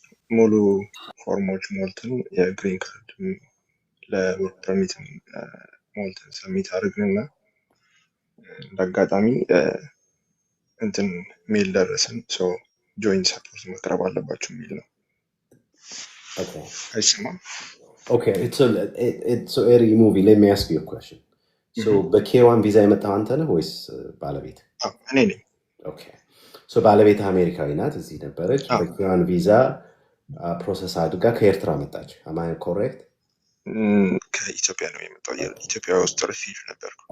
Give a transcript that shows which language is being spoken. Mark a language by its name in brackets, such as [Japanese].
[Amharic] ሙሉ ፎርሞች ሞልተን የግሪን ካርድ ለወርክ ፐርሚት ሞልተን ሰሚት አድርግንና እንዳጋጣሚ እንትን ሜል ደረሰን ጆይንት ሰፖርት መቅረብ አለባችሁ የሚል ነው። አይሰማም? [English] Okay, so Eri movie, let me ask you a question. [Amharic] So በኬዋን ቪዛ የመጣው አንተ ነህ ወይስ ባለቤት? እኔ ነኝ። [English] Okay. [Amharic] So ባለቤት አሜሪካዊ ናት፣ እዚህ ነበረች። በኬዋን ቪዛ ፕሮሰስ አድርጋ ከኤርትራ መጣች። [English] am I correct? [Amharic] ከኢትዮጵያ ነው የመጣው። ኢትዮጵያ ውስጥ ሪፊውጂ ነበርኩ።